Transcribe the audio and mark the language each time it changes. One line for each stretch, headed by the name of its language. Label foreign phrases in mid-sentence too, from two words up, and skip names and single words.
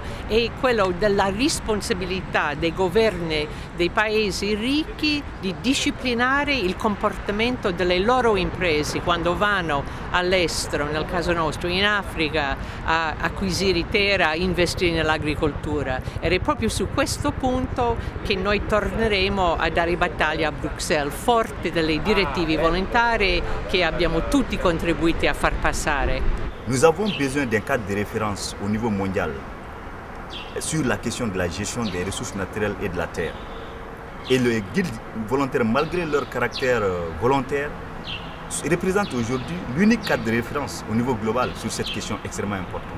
Italian: è quello della responsabilità dei governi dei paesi ricchi di disciplinare il comportamento delle loro imprese quando vanno all'estero, nel caso nostro in Africa, a acquisire terra, a investire nell'agricoltura. Ed è proprio su questo punto che noi torneremo a dare battaglia a Bruxelles, forte delle direttive volontarie che abbiamo tutti contribuito a far passare.
French: Nous avons besoin d'un cadre de référence au niveau mondial sur la question de la gestion des ressources naturelles et de la terre. Et le guide volontaire, malgré leur caractère volontaire, représente aujourd'hui l'unique cadre de référence au niveau global sur cette question extrêmement importante.